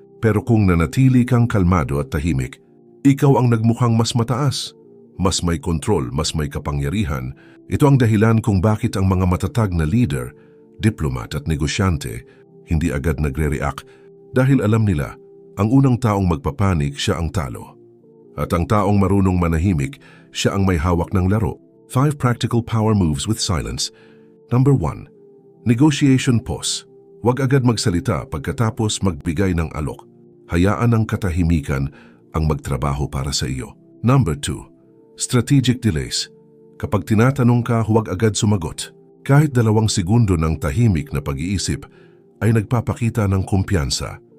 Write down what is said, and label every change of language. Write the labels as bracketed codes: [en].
[tl] Pero kung nanatili kang kalmado at tahimik, ikaw ang nagmukhang mas mataas, mas may kontrol, mas may kapangyarihan. Ito ang dahilan kung bakit ang mga matatag na leader, diplomat at negosyante hindi agad nagre-react dahil alam nila ang unang taong magpapanik siya ang talo. At ang taong marunong manahimik, siya ang may hawak ng laro. [en] 5 practical power moves with silence. Number 1. Negotiation pause. [tl] Huwag agad magsalita pagkatapos magbigay ng alok. Hayaan ang katahimikan ang magtrabaho para sa iyo. [en] Number 2. Strategic delays. [tl] Kapag tinatanong ka, huwag agad sumagot. Kahit 2 segundo ng tahimik na pag-iisip ay nagpapakita ng kumpiyansa.